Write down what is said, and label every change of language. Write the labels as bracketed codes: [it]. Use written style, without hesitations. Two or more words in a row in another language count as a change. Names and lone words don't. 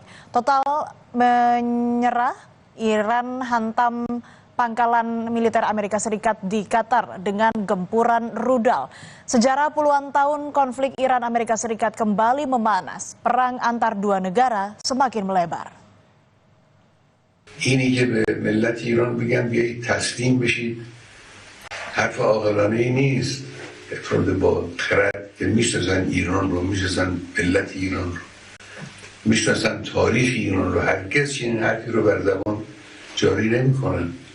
[id] Total menyerah, Iran hantam pangkalan militer Amerika Serikat di Qatar dengan gempuran rudal. Sejarah puluhan tahun konflik Iran-Amerika Serikat kembali memanas. Perang antar dua negara semakin melebar. [fa] اینی که به ملت ایران بگن بیایید تسلیم بشید حرف عاقلانه ای نیست. افراد با خرد که میشناسن ایران رو، میشناسن ملت ایران رو، میشناسن تاریخ ایران رو، هرگز چنین حرفی رو بر زبان جاری نمیکنن.